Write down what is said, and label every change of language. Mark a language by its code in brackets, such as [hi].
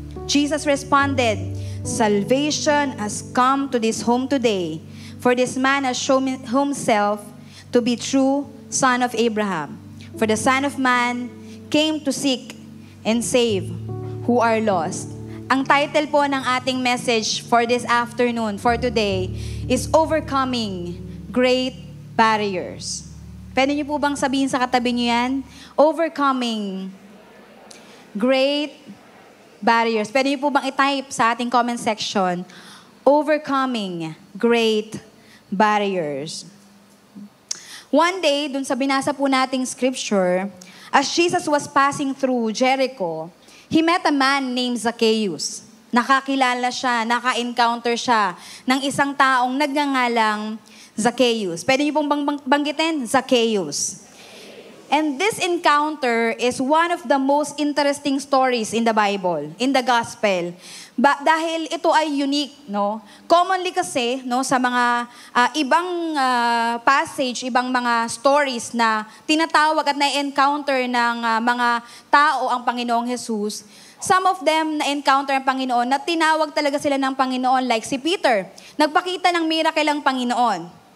[en] Jesus responded, "Salvation has come to this home today, for this man has shown himself to be true son of Abraham. For the Son of Man came to seek and save who are lost." [tl] Ang title po ng ating [en] message for this afternoon, for today, is Overcoming Great Barriers. [tl] Pwede niyo po bang sabihin sa katabi niyo yan? [en] Overcoming Great Barriers. [tl] Pwede niyo po bang i-type sa ating comment section? Overcoming Great Barriers. [en] One day, [tl] dun sa binasa po nating [en] scripture, as Jesus was passing through Jericho, he met a man named Zacchaeus. [tl] Nakakilala siya, naka-encounter siya ng isang taong nagngangalang Zacchaeus. Pwede niyo pong banggitin? Zacchaeus. [en] And this encounter is one of the most interesting stories in the Bible, in the Gospel. [tl] Dahil ito ay unique, no? Commonly kasi, no, sa mga ibang passage, ibang mga stories na tinatawag at na-encounter ng mga tao ang Panginoong Jesus, [en] some of them [tl] na-encounter ang Panginoon na tinawag talaga sila ng Panginoon, like si Peter. Nagpakita ng miracle ang Panginoon.